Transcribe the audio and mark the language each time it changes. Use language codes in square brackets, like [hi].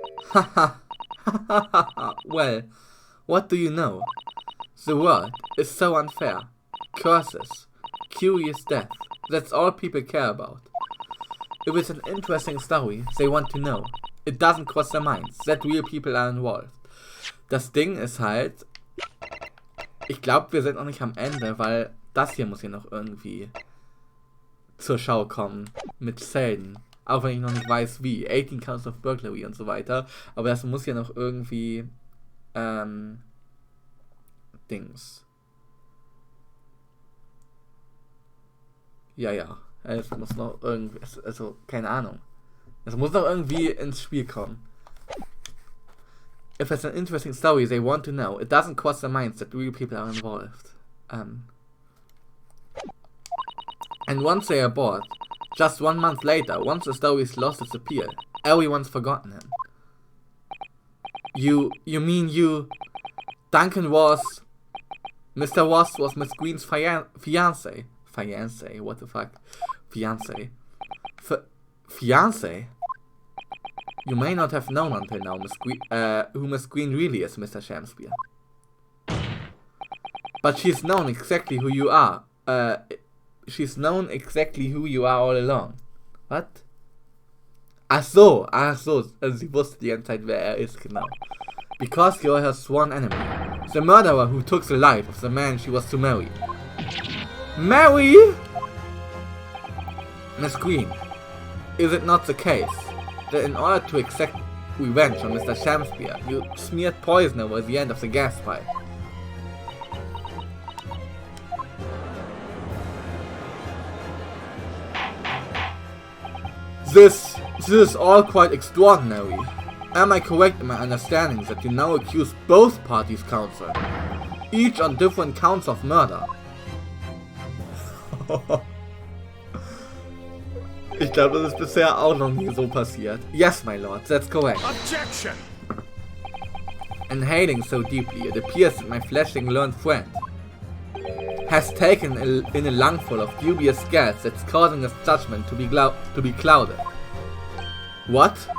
[en] Haha. Well, what do you know? The world is so unfair. Curses, curious death, that's all people care about. If it's an interesting story, they want to know. It doesn't cross their minds that real people are involved. [de] Das Ding ist halt, ich glaube, wir sind noch nicht am Ende, weil das hier muss hier noch irgendwie zur Schau kommen mit Szenen. Auch wenn ich noch nicht weiß wie. 18 [en] Counts of Burglary [de] und so weiter. Aber das muss ja noch irgendwie Dings. Ja. Es muss noch irgendwie. Also, keine Ahnung. Es muss noch irgendwie ins Spiel kommen. [en] If it's an interesting story they want to know, it doesn't cross their minds that real people are involved. And once they are bored, just 1 month later, once the story's lost its appeal, everyone's forgotten him. You mean Duncan was... Mr. Ross was Miss Green's fiancé. Fiancé? What the fuck? Fiancé. Fiancé? You may not have known until now who Miss Green really is, Mr. Shakespeare. But she's known exactly who you are. She's known exactly who you are all along. What? [de] Ach so. Sie wusste die ganze Zeit, wer ist, genau. [en] Because you're her sworn enemy. The murderer who took the life of the man she was to marry. Marry? Miss Green. Is it not the case that in order to exact revenge on Mr. Shamspear, you smeared poison over the end of the gas pipe? This is all quite extraordinary. Am I correct in my understanding that you now accuse both parties, Counsel? Each on different counts of murder? [de] Ich glaube, das ist bisher auch noch nie so passiert. [en] Yes, my lord, that's correct. Objection! Inhaling so deeply, it appears that my flashing learned friend has taken in a lungful of dubious gas that's causing his judgment to be clouded. What?